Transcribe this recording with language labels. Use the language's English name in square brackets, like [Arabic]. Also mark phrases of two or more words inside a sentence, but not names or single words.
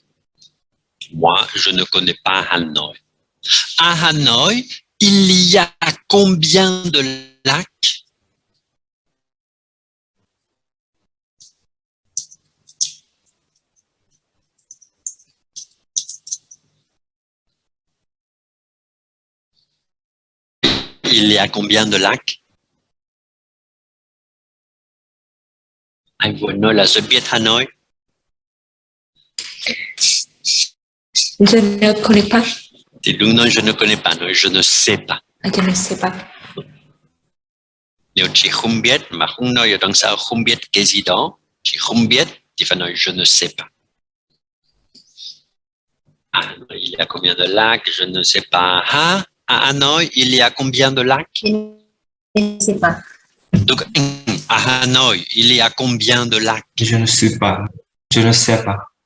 [French] Moi, je ne connais pas Hanoï. À Hanoï, il y a combien de lacs? Il y a combien de lacs? [Vietnamese] Ai vừa nói là je biết Hanoï. [French] Je ne connais pas. [Vietnamese] Thì đừng nói [French] je ne connais pas, [Vietnamese] nói [French] je ne sais pas. Je ne sais pas. [Vietnamese] Nếu chị không biết mà không nói ở đằng sau không biết cái gì đó, chị không biết thì phải nói [French] je ne sais pas. Ah, il y a combien de lacs? Je ne sais pas. Ah, à Hanoï, il y a combien de lacs? Je ne sais pas. Donc, à Hanoï, il y a combien de lacs? Je ne sais pas. Je ne sais pas.